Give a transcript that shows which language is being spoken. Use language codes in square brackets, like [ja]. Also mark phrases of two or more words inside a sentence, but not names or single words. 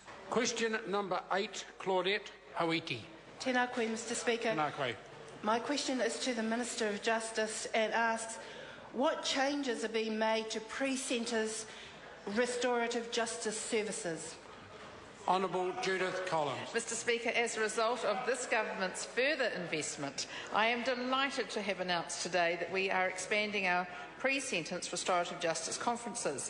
[en] Question number 8, Claudette Hauiti. [mi] Tēnā koe, [en] Mr Speaker. [mi] Tēnā koe. [en] My question is to the Minister of Justice and asks, what changes are being made to pre-sentence restorative justice services? Honourable Judith Collins. Mr Speaker, as a result of this government's further investment, I am delighted to have announced today that we are expanding our pre-sentence restorative justice conferences.